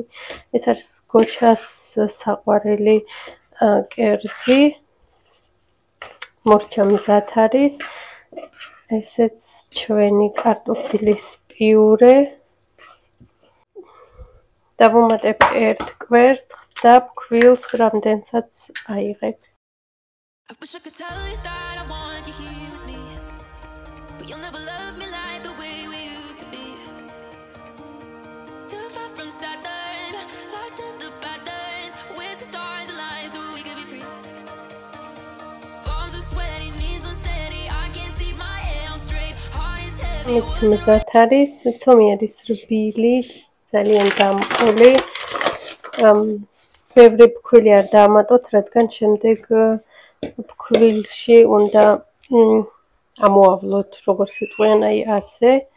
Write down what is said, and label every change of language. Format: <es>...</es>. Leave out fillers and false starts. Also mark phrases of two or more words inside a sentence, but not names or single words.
<ka>ეს არის გოჩას საყვარელი კერძი. მორჩა მზად არის. ესეც ჩვენი კარტოფილის პიურე. დავუმატებ ერთ კვერცხს და ფქვილს, რამდენსაც აიღებს.</ka> <en>I wish I could tell you that I want you here with me, but you'll never love me like the way we used to be. Too far from Saturn, lost in the patterns. Where's the stars align so we could be free? Palms are sweaty, knees unsteady. I can't see my head on straight. Heart is heavy.</en> <ka>მიც მზად არის, ცომი არის რბილი, ძალიან დამყოლი. ბევრი ფქვილი არ დაამატოთ, რადგან შემდეგ ფქვილში უნდა ამოავლოთ, როგორც იტყვიან, აი ასე.</ka>